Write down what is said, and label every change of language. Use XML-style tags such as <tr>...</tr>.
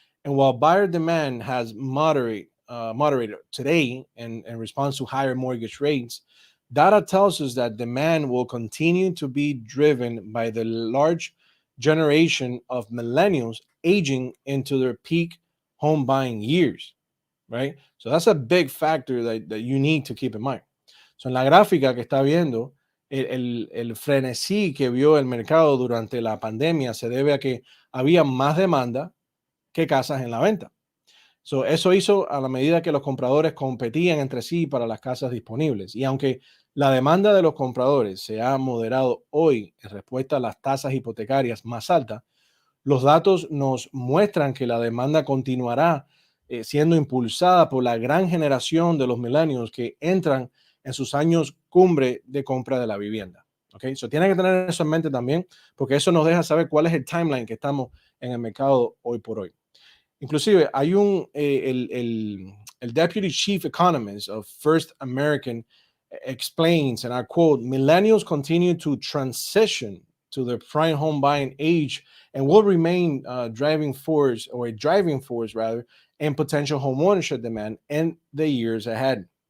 <en>And while buyer demand has moderated today in response to higher mortgage rates, data tells us that demand will continue to be driven by the large generation of millennials aging into their peak home buying years, right? So that's a big factor that you need to keep in mind.</en> <es>So, en la gráfica que está viendo, el frenesí que vio el mercado durante la pandemia se debe a que había más demanda que casas en la venta. So, eso hizo a la medida que los compradores competían entre sí para las casas disponibles. Y aunque la demanda de los compradores se ha moderado hoy en respuesta a las tasas hipotecarias más altas, los datos nos muestran que la demanda continuará siendo impulsada por la gran generación de los millennials que entran en sus años cumbre de compra de la vivienda. Okay, so tienen que tener eso en mente también, porque eso nos deja saber cuál es el timeline que estamos en el mercado hoy por hoy. Inclusive, hay el</es> <en>Deputy Chief Economist of First American explains, and I quote, millennials continue to transition to the prime home buying age and will remain driving force rather in potential home ownership demand in the years ahead.</en>